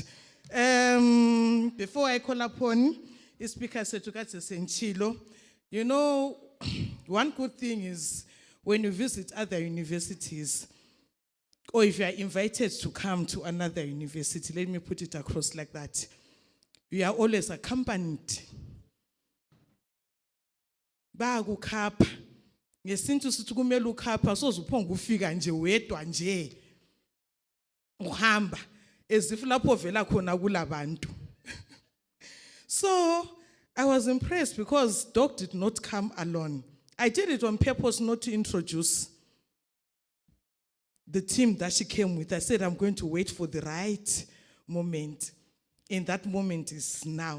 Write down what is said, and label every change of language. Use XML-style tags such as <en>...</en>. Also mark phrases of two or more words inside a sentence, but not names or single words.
<en>Before I call upon Speaker Setukatse Senchilo, you know, one good thing is when you visit other universities, or if you are invited to come to another university, let me put it across like that, you are always accompanied.</en> <zu>Bakukhapha ngesintu sithi kumele ukhapha sozuphonga ufika nje wedwa nje uhamba</zu> <en>as if</en> <zu>lapho vela khona kulabantu.</zu> <en>So I was impressed because Doc did not come alone. I did it on purpose not to introduce the team that she came with. I said I'm going to wait for the right moment. And that moment is now.</en>